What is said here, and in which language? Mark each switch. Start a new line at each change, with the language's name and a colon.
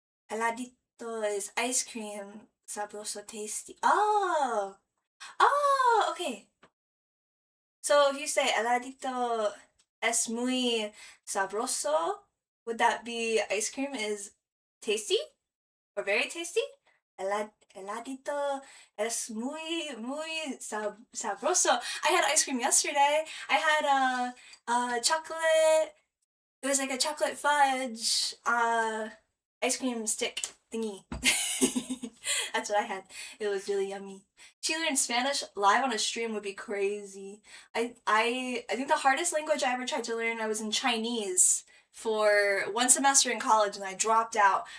English: Heladito is ice cream, sabroso tasty. Oh, okay. So if you say
Spanish: heladito es muy sabroso,
English: would that be ice cream is tasty or very tasty?
Spanish: Heladito es muy sabroso.
English: I had ice cream yesterday. I had chocolate. It was like a chocolate fudge ice cream stick thingy. That's what I had. It was really yummy. To learn Spanish live on a stream would be crazy. I think the hardest language I ever tried to learn, I was in Chinese for one semester in college and I dropped out.